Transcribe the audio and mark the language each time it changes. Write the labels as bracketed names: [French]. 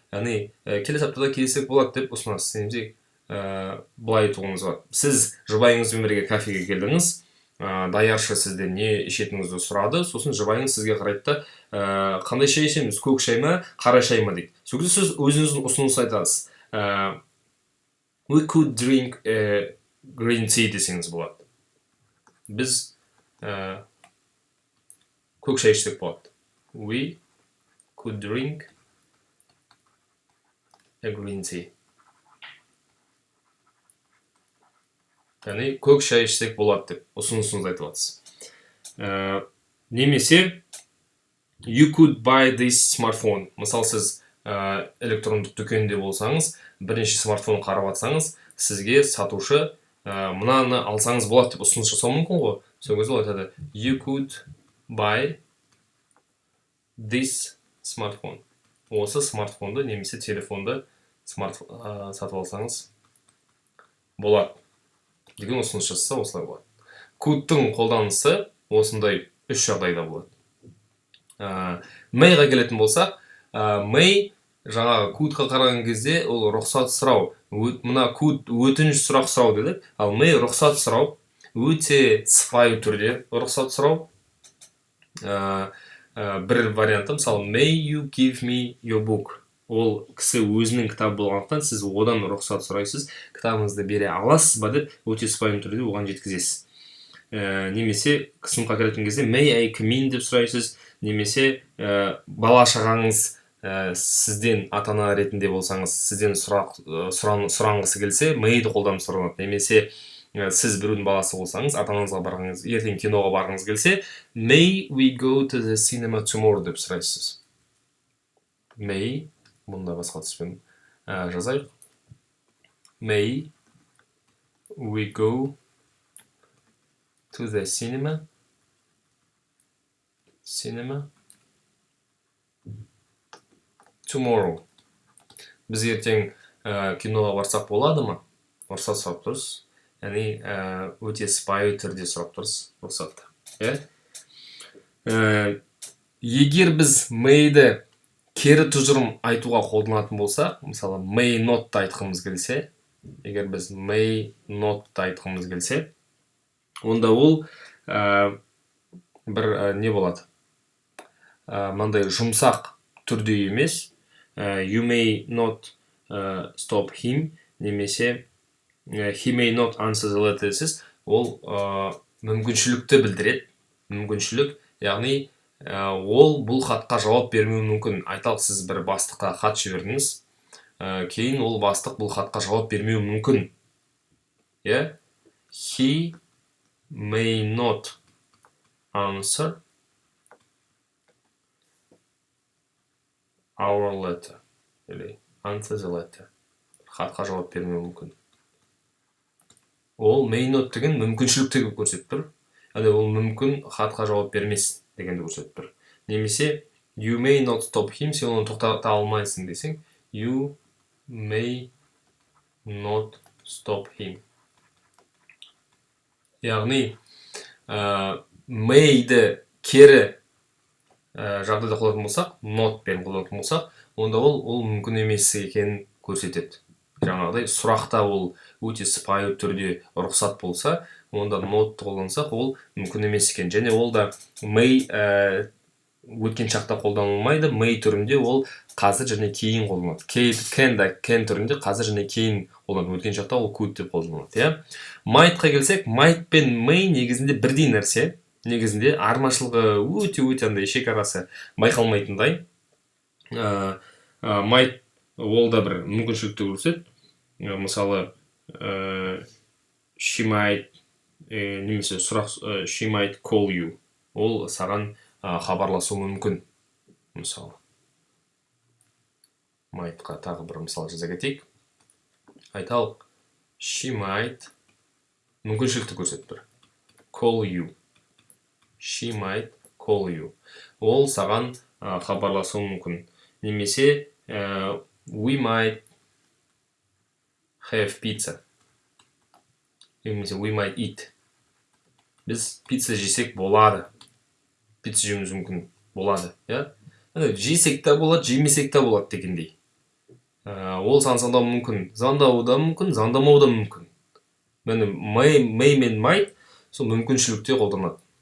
[Kazakh] Яғни келесі аптада кездессек болады деп ұсынасыз. Немесе былай айтуыңыз бар. Сіз жұбайыңызбен бірге кафеге келдіңіз, даяршы сізден не ішетініңізді сұрады, сосын жұбайыңыз сізге қарайды да, қандай шай ішеміз, көк шай ма, қара шай ма дейді. Сол кезде сіз өзіңіздің ұсыныс айтасыз. [English] We could drink green tea [Kazakh] десеңіз болады. Біз көк шай ішсек болады. [English] We could drink a green tea. [Kazakh] Яғни көк шай ішсек болады деп ұсынысыңызды айтып жатсыз. Немесе [English] you could buy this smartphone. [Kazakh] Мысалы, сіз электрондық дүкенде болсаңыз, бірінші смартфон қарап жатсаңыз, сізге сатушы мынаны алсаңыз болады деп ұсыныс жасау мүмкін ғой. Сол кезде ол айтады, [English] you could buy this smartphone. [Kazakh] Осы смартфонды немесе телефонды сатып алсаңыз болады деген ұсыныс жасаса, осылай болады. Could'тың қолданысы осындай үш жағдайда болады. May'ға келетін болсақ, May жаңағы could'қа қараған кезде ол рұқсат сұрау. Мына could өтініш сұрақ сұрау дедік, ал May рұқсат сұрау, өте сыпайы түрде рұқсат сұрау. Бір варианты, мысалы, [English] May you give me your book. [Kazakh] Ол кісі өзінің кітабы болғандықтан, сіз одан рұқсат сұрайсыз, кітабыңызды бере аласыз ба деп, өте сыпайы түрде оған жеткізесіз. Немесе қысымға келетін кезде [English] May I come in [Kazakh] деп сұрайсыз, немесе бала шағаңыз сізден ата-ана ретінде болсаңыз, сізден сұрағыңыз келсе, May'ді қолданып сұранады. Немесе сіз біреудің баласы болсаңыз, ата-анаңызға барғыңыз, ертең киноға барғыңыз келсе, [English] May we go to the cinema tomorrow [Kazakh] деп сұрайсыз. May, бұнда басқа түспен жазайық. [English] May we go to the cinema tomorrow. [Kazakh] Біз ертең киноға барсақ болады ма? Рұқсат сұрап тұрсыз. Яғни өте сыпайы түрде сұрап тұрсыз рұқсатты. Егер біз May'ді кері тұжырым айтуға қолданатын болсақ, мысалы, may not'ты айтқымыз келсе, егер біз may not'ты айтқымыз келсе, онда ол бір не болады? Мынандай жұмсақ түрде емес, [English] you may not stop him, [Kazakh] немесе [English] he may not answer the letter [Kazakh] десіз, ол мүмкіншілікті білдіреді. Мүмкіншілік, яғни ол бұл хатқа жауап бермеуі мүмкін. Айталық, сіз бір бастыққа хат жібердіңіз, кейін ол бастық бұл хатқа жауап бермеуі мүмкін. [English] He may not answer our letter. [Russian] Или [English] answer the letter. [Kazakh] Хатқа жауап бермеуі мүмкін. Ол may not деген мүмкіншілікті көрсетіп тұр. Әне ол мүмкін хатқа жауап бермес дегенді көрсетіп тұр. Немесе [English] you may not stop him, [Kazakh] сен оны тоқтата алмайсың десең, [English] you may not stop him. [Kazakh] Яғни may-ді кері жағдайда қолданатын болсақ, not пен қолданатын болсақ, онда ол мүмкін емес екенін көрсетеді. Жаңағыдай сұрақта ол өте сыпайы түрде рұқсат болса, онда not қолдансақ, ол мүмкін емес екен. Және ол да may өткен шақта қолданылмайды, may түрінде ол қазір және кейін қолданылады. Can түрінде қазір және кейін қолданылады. Өткен шақта ол could деп қолданылады. Might'қа келсек, might пен may негізінде бірдей нәрсе. Негізінде армашылығы өте андай шекарасы байқалмайтындай. Might ол да бір мүмкіншілікті көрсетеді. Мысалы, [English] she might [Kazakh] немесе сұрақ [English] she might call you. [Kazakh] Ол саған хабарласу мүмкін. Мысалы, might'қа тағы бір мысал жаза кетейік. Айталық, [English] she might [Kazakh] мүмкіншілікті көрсетіп тұр. [English] Call you. She might call you. [Kazakh] Ол саған хабарласу мүмкін. Немесе [English] we might have pizza. [Kazakh] Немесе [English] we might eat. [Kazakh] Біз пицца жесек болады. Пицца жеуіміз мүмкін болады. Жесек та болады, жемесек та болады дегендей. Ол сансандау мүмкін, заңдау да мүмкін, заңдамау да мүмкін. May мен might сол мүмкіншілікте қолданады.